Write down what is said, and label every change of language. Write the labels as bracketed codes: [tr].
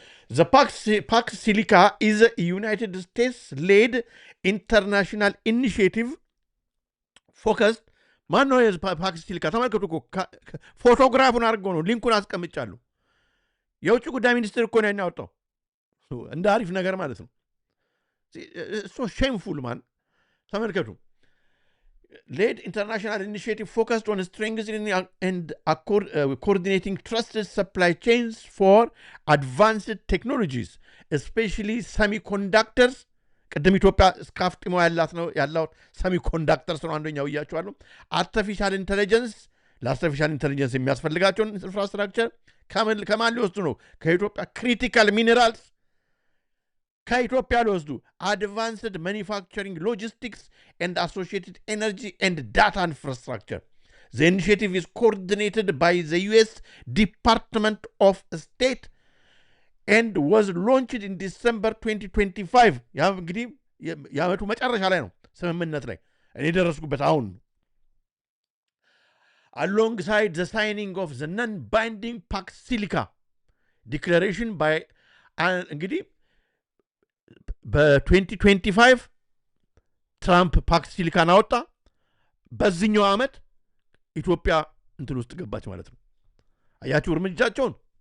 [en] The Pax Silica is a United States-led international initiative focused [am] ማን ነው ፓክስ ሲሊካ? ተመልከቱ እኮ ፎቶግራፉን አድርገው ነው ሊንኩን አስቀምጫለሁ። የውጭ ጉዳይ ሚኒስትር እኮ ነው ያወጣው እንደ አሪፍ ነገር ማለት ነው። [en] ሶ ሼምፉል ማን [am] ተመልከቱ። [en] led international initiative focused on strengthening and coordinating trusted supply chains for advanced technologies, especially semiconductors. [am] ቅድም ኢትዮጵያ እስካፍጥሞ ያለው ሰሚኮንዳክተርስ ነው አንደኛው እያቸዋለሁ። አርቲፊሻል ኢንተለጀንስ ለአርቲፊሻል ኢንተለጀንስ የሚያስፈልጋቸውን ኢንፍራስትራክቸር ከማን ሊወስዱ ነው? [en] ከኢትዮጵያ ክሪቲካል ሚኔራልስ [am] ከኢትዮጵያ ሊወስዱ [en] አድቫንስድ ማኒፋክቸሪንግ ሎጂስቲክስ ኤንድ አሶሺየትድ ኤነርጂ ኤንድ ዳታ ኢንፍራስትራክቸር The initiative is coordinated by the US Department of State and was launched in December 2025. [am] ያ እንግዲህ የዓመቱ መጨረሻ ላይ ነው ስምምነት ላይ እኔ ደረስኩበት አሁን [en] alongside the signing of the non-binding Pax Silica declaration by [am] እንግዲህ በ2025 ትራምፕ ፓክስ ሲሊካን አወጣ። በዚህኛው ዓመት ኢትዮጵያ እንትን ውስጥ ገባች ማለት ነው። አያችሁ እርምጃቸውን